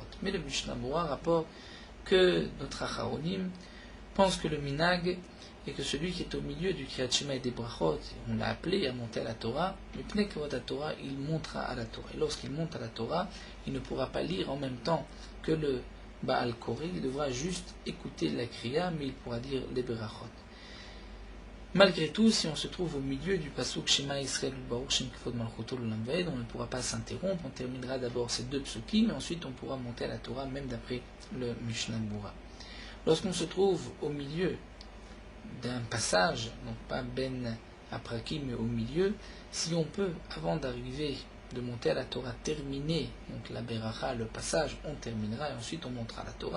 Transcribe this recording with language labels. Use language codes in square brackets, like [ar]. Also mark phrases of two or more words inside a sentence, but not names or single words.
[fr] Mais le Mishnah Berurah rapporte que notre Acharonim pense que le minag est que celui qui est au milieu du [he] קריאת שמע [fr] et des brachot, on l'a appelé à monter à la Torah, mais [he] פני כבוד [fr] à Torah, il montera à la Torah. Et lorsqu'il monte à la Torah, il ne pourra pas lire en même temps que le [he] בעל קורא, [fr] il devra juste écouter la Kriya, mais il pourra dire les brachot. Malgré tout, si on se trouve au milieu du pasuk [he] שמע ישראל ברוך שם כבוד מלכותו לעולם ועד, [fr] on ne pourra pas s'interrompre, on terminera d'abord ces deux psukim, mais ensuite on pourra monter à la Torah, même d'après le Mishnah Berurah. Lorsqu'on se trouve au milieu d'un passage, donc pas [he] בין הפרקים, [fr] mais au milieu, si on peut, avant d'arriver, de monter à la Torah, terminer, donc la beracha, le passage, on terminera et ensuite on montera à la Torah.